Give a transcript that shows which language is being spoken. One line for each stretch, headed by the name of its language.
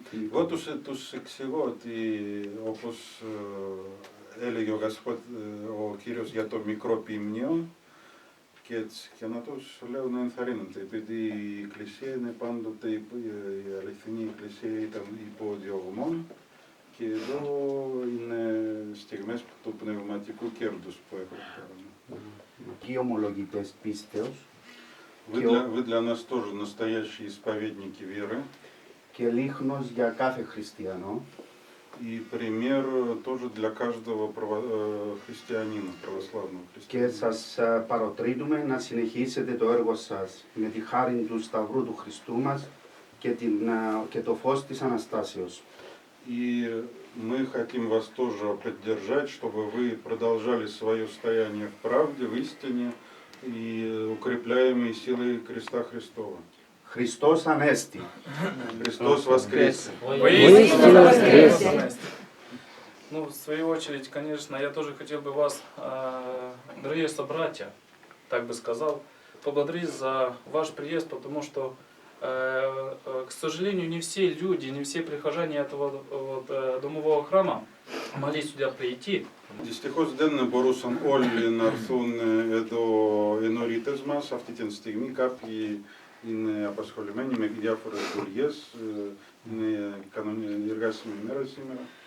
Russian: Вот
Greek: τους εξηγώ ότι όπως έλεγε ο Κύριος για το μικρό ποιμνίο και έτσι και να τους λέω να ενθαρρύνονται, επειδή η Εκκλησία είναι πάντοτε, η αληθινή Εκκλησία ήταν υπό διωγμών και εδώ είναι στιγμές του πνευματικού κέρδους που έχουμε. Και ομολογητές πίστεως.
Russian: Вы для нас тоже настоящие исповедники веры.
Greek: Και λίχνος για κάθε χριστιανό.
Russian: И пример тоже для каждого христианина, православного
Greek: Και
Russian: христианина.
Greek: σας παροτρύνουμε να συνεχίσετε το έργο σας με τη χάρη του Σταυρού του Χριστού μας και το φως της Αναστάσεως.
Russian: И мы хотим вас тоже поддержать, чтобы вы продолжали свое стояние в правде, в истине и укрепляемые силой креста Христова.
Greek: Χριστός Ανέστη.
Russian: Христос воскресе! Воистину воскресе! Ну, в свою очередь, конечно, я тоже хотел бы вас, дорогие собратья, так бы сказал, поблагодарить за ваш приезд, потому что К сожалению, не все люди, не все прихожане этого домового храма могли сюда прийти.
Greek: Δυστυχώς δεν μπορούσαν όλοι να έρθουν εδώ ενωρίτες μας αυτή τη στιγμή. Κάποιοι είναι απασχολημένοι με διάφορες δουλειές, είναι εργάσιμη ημέρα σήμερα.